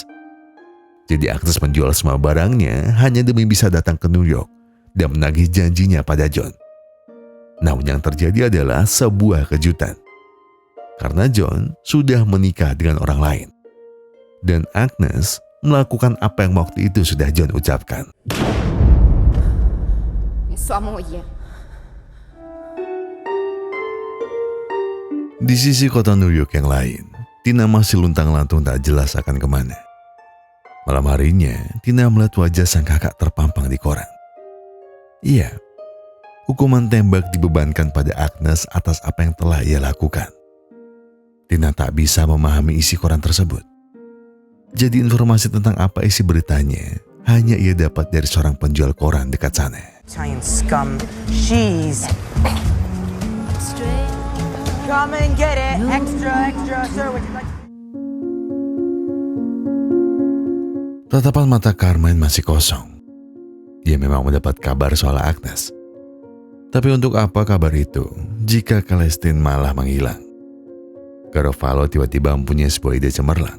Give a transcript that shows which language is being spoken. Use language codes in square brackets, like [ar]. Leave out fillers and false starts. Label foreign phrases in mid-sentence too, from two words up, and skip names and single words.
[id] Jadi Agnes menjual semua barangnya hanya demi bisa datang ke New York dan menagih janjinya pada John. Namun yang terjadi adalah sebuah kejutan. Karena John sudah menikah dengan orang lain. Dan Agnes melakukan apa yang waktu itu sudah John ucapkan. [it] Sua moglie. [id] Di sisi kota New York yang lain, Tina masih luntang-lantung tak jelas akan kemana. Malam harinya, Tina melihat wajah sang kakak terpampang di koran. Iya, hukuman tembak dibebankan pada Agnes atas apa yang telah ia lakukan. Tina tak bisa memahami isi koran tersebut. Jadi informasi tentang apa isi beritanya hanya ia dapat dari seorang penjual koran dekat sana. [en] Italian scum. She's. Come and get it. Extra, extra, sir. Would you like? [id] Tatapan mata Carmine masih kosong. Dia memang mendapat kabar soal Agnes. Tapi untuk apa kabar itu jika Celestine malah menghilang? Garofalo tiba-tiba mempunyai sebuah ide cemerlang.